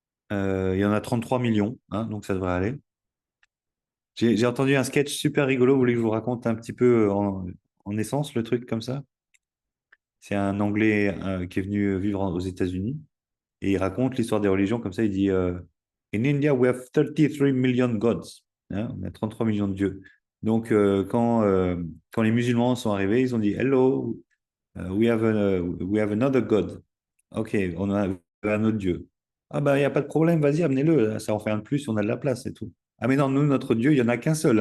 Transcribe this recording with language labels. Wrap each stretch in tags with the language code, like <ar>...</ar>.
<fr>Il y en a 33 millions, hein, donc ça devrait aller. J'ai entendu un sketch super rigolo. Vous voulez que je vous raconte un petit peu en essence le truc comme ça? C'est un Anglais qui est venu vivre aux États-Unis et il raconte l'histoire des religions comme ça. Il dit</fr> <en>In India, we have 33 million gods.</en> <fr>Hein, on a 33 millions de dieux. Donc, quand les musulmans sont arrivés, ils ont dit</fr> <en>Hello, we have another God.</en> <fr>Ok, on a un autre Dieu. Ah ben, il n'y a pas de problème, vas-y, amenez-le. Ça en fait un de plus, on a de la place et tout. Ah mais non, nous, notre Dieu, il n'y en a qu'un seul.</fr>